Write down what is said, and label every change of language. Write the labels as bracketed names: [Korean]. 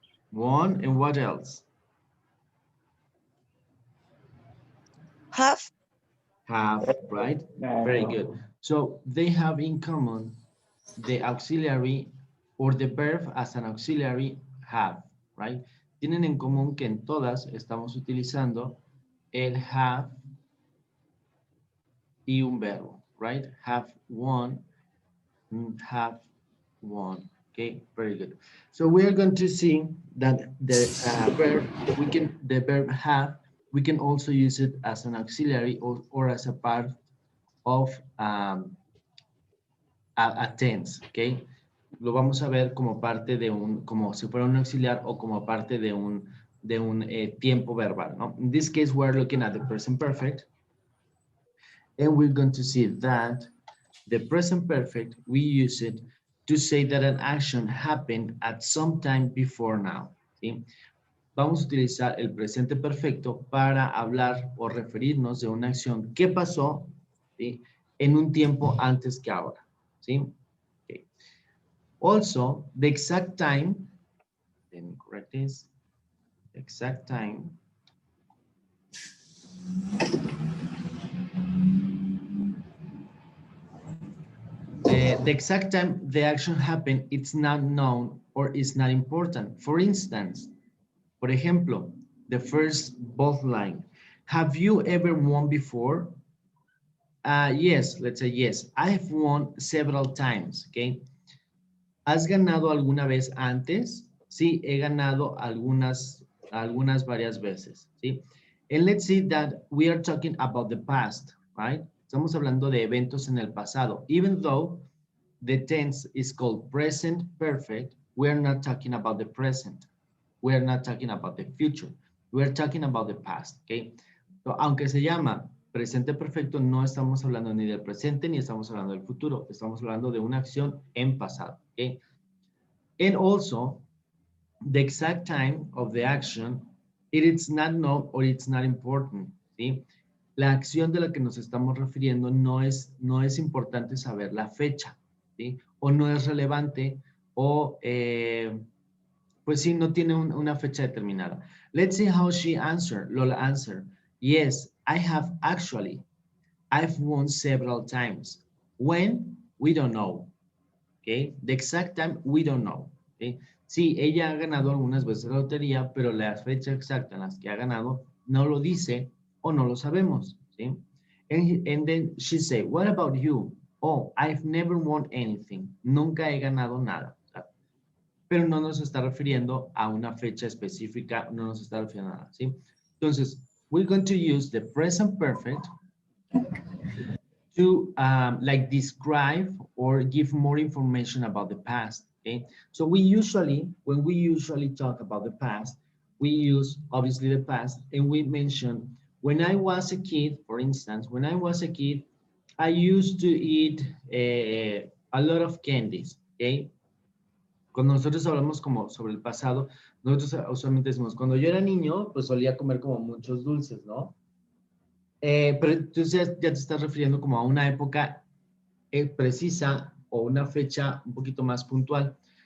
[English] Won, and what else? Have. Have, right? Very good. So they have in common the auxiliary or the verb as an auxiliary have, right? [Spanish] Tienen en común que en todas estamos utilizando el have y un verbo, right? [English] Have won, have won. Okay, very good. So we are going to see that the verb have, we can also use it as an auxiliary or as a part of a tense. Okay, [Spanish] lo vamos a ver como parte de como si fuera un auxiliar o como parte de un tiempo verbal, ¿no? [English] In this case, we're looking at the present perfect, and we're going to see that the present perfect, we use it to say that an action happened at some time before now, ¿sí? [Spanish] Vamos a utilizar el presente perfecto para hablar o referirnos de una acción que pasó, ¿sí?, en un tiempo antes que ahora, ¿sí? [English] Okay. Also, the exact time, let me correct this, exact time, the exact time the action happened, it's not known or is not important. For instance, [Spanish] por ejemplo, [English] the first both line, have you ever won before? Yes, let's say yes. I have won several times, okay? [Spanish] ¿Has ganado alguna vez antes? Sí, he ganado algunas varias veces, ¿sí? [English] And let's see that we are talking about the past, right? [Spanish] Estamos hablando de eventos en el pasado. [English] Even though the tense is called present perfect, we're not talking about the present. We're not talking about the future. We're talking about the past, okay? [Spanish] So, aunque se llama presente perfecto, no estamos hablando ni del presente ni estamos hablando del futuro. Estamos hablando de una acción en pasado, okay? [English] And also, the exact time of the action, it is not known or it's not important, ¿sí? [Spanish] La acción de la que nos estamos refiriendo no es importante saber la fecha, ¿sí? O no es relevante o, pues sí, no tiene una fecha determinada. [English] Let's see how she answered. Lola answered, yes, I have actually. I've won several times. When? We don't know. Okay? The exact time, we don't know. Okay? [Spanish] Sí, ella ha ganado algunas veces la lotería, pero la fecha exacta en las que ha ganado no lo dice o no lo sabemos. ¿Sí? [English] And then she said, what about you? Oh, I've never won anything. [Spanish] Nunca he ganado nada. Pero no nos está refiriendo a una fecha específica, no nos está refiriendo a nada. ¿Sí? [English] Entonces, we're going to use the present perfect to like describe or give more information about the past, okay? So we usually, when we usually talk about the past, we use obviously the past and we mention, when I was a kid, for instance, when I was a kid, I used to eat a lot of candies, okay? [Spanish] Cuando nosotros hablamos como sobre el pasado, nosotros usualmente decimos, cuando yo era niño, pues solía comer como muchos dulces, ¿no? Pero entonces ya te estás refiriendo como a una época precisa o una fecha un poquito más puntual.